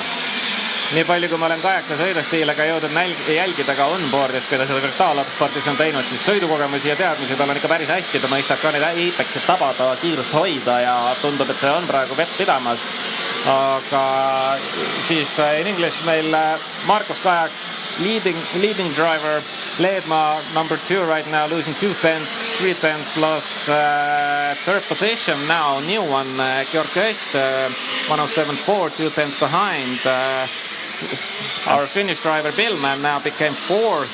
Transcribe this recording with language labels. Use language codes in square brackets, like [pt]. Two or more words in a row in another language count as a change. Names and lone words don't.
[et] Nii palju, kui ma olen Kajaka sõidustiilega jõudnud jälgida ka onboardis, kui ta seda virtuaalautospordis on teinud, siis sõidukogemusi ja teadmisi tal on ikka päris hästi, ta mõistab ka neid Apexit tabada, kiirust hoida ja tundub, et see on praegu vett pidamas. aga siis [en] in English [et] meil Markus Kajak, [en] leading driver, Leedmaa number 2 right now, losing 2 tenths, 3 tenths loss, third position now, new one, Georg Öst, 107.4, 2 tenths behind. Our Finnish driver Billman now became 4th.